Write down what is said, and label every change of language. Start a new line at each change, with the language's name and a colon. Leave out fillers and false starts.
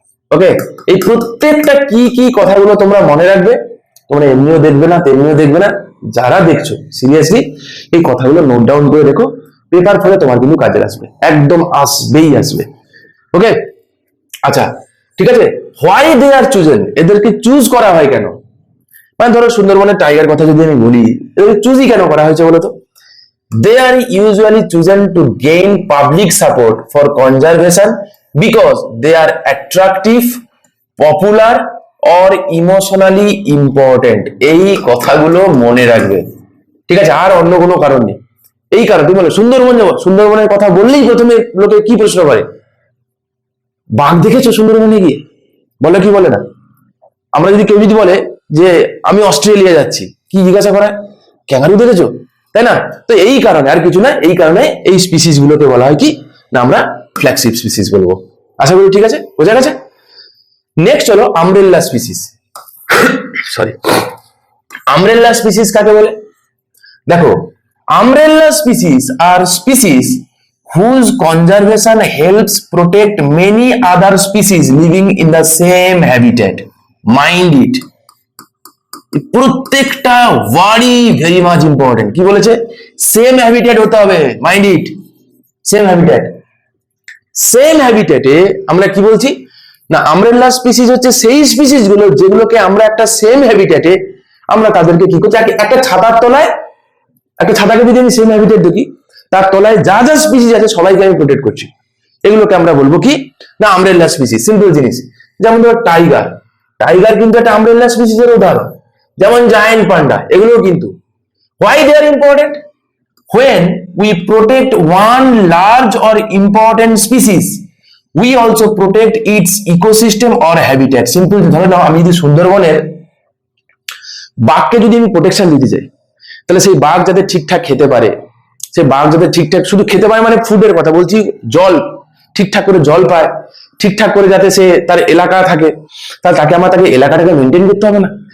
Bangla: ওকে, এই প্রত্যেকটা কি কি কথাগুলো তোমরা মনে রাখবে, তোমরা এমনিও দেখবে না তেমনিও দেখবে না, যারা দেখছো সিরিয়াসলি এই কথাগুলো নোট ডাউন করে রেখো, পেপার ফলে তোমার কিন্তু কাজে আসবে, একদম আসবেই আসবে। ওকে, আচ্ছা ঠিক আছে,
English: why they are chosen,
Bangla: এদেরকে চুজ করা হয় কেন? মানে ধরো সুন্দরবনের টাইগার কথা যদি আমি বলি, এদেরকে চুজই কেন করা হয়েছে বলতো?
English: They are usually chosen to gain public support for conservation because they are attractive, popular or emotionally important.
Bangla: এই কথাগুলো মনে রাখবে, ঠিক আছে? আর অন্য কোনো কারণ নেই। এই কারণ তুমি বলো সুন্দরবন যাবো, সুন্দরবনের কথা বললেই প্রথমে লোকে কি প্রশ্ন করে, বাঘ দেখেছো সুন্দরবনে গিয়ে? বলে কি বলে না? আমরা যদি কেউ যদি বলে যে আমি অস্ট্রেলিয়া যাচ্ছি, কি জিজ্ঞাসা করা, ক্যাঙ্গারু দেখেছো, তাই না? তো এই কারণে, আর কিছু না, এই কারণে এই স্পিসিস গুলোকে বলা হয় কি না, আমরা ফ্ল্যাগশিপ স্পিসিস বলবো। আশা করি ঠিক আছে, বোঝা গেছে। নেক্সট হলো আমব্রেল্লা স্পিসিস। সরি, আমব্রেল্লা স্পিসিস কাকে বলে? দেখো, আমব্রেল্লা species আর species
English: whose conservation helps protect many other species living in the same habitat. Mind it.
Bangla: প্রত্যেকটা ওয়ার্ডই ভেরি মাচ ইম্পর্টেন্ট। কি বলেছে? সেম হ্যাবিটেট হতে হবে, mind it, same habitat. Same হ্যাবিটেটে আমরা কি বলছি না, আমব্রেলা স্পিসিস হচ্ছে সেই স্পিসিস গুলো যেগুলোকে আমরা একটা সেম হ্যাবিটেটে আমরা তাদেরকে কি করছি, একটা ছাতার তলায়, একটা ছাতাকে যদি আমি সেম হ্যাবিটেট দেখি, তার তলায় যা যা স্পিসিস আছে সবাইকে আমি প্রোটেক্ট করছি, এগুলোকে আমরা বলবো কি না, আমব্রেলা স্পিসিস। সিম্পল জিনিস, যেমন ধরো টাইগার, টাইগার কিন্তু একটা আমব্রেলা স্পিসিসের উদাহরণ। যেমন জায়ান্ট পান্ডা, এগুলো কিন্তু।
English: Why they are important? when we protect one large or important species, we also protect its ecosystem or habitat.
Bangla: Simple ধরে নাও আমি যদি সুন্দরবনের বাঘকে যদি আমি প্রোটেকশন দিতে চাই, তাহলে সেই বাঘ যাতে ঠিকঠাক খেতে পারে, সেই বাঘ যাতে ঠিকঠাক শুধু খেতে পারে মানে ফুডের কথা বলছি, জল ঠিকঠাক করে জল পায়, ঠিকঠাক করে যাতে সে তার এলাকা থাকে, তাহলে তাকে এলাকাটাকে মেনটেন করতে হবে না?